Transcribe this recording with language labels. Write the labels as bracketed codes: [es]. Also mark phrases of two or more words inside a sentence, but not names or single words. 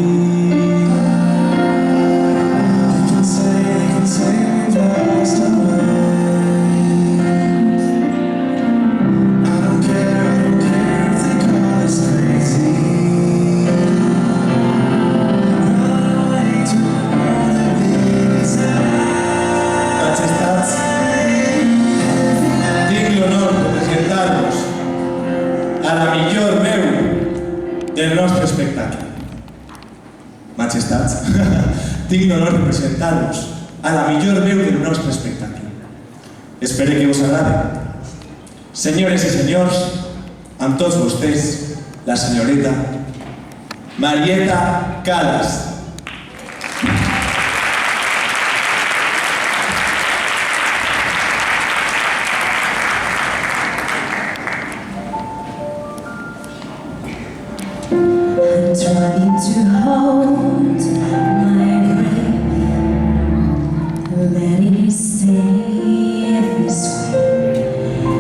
[en] We've lost our minds. I don't care if they call us crazy. Run away to the big desire. [ca] Majestats, tinc l'honor de presentar-vos a la millor veu del nostre espectacle. Majestats, tinc l'honor de presentar-vos a la millor veu del nostre espectacle. Espero que us agrade. Senyores i senyors, amb tots vostès, la senyoreta Marieta Calas. [en] I'm trying to hold my breath, letting it stay this way.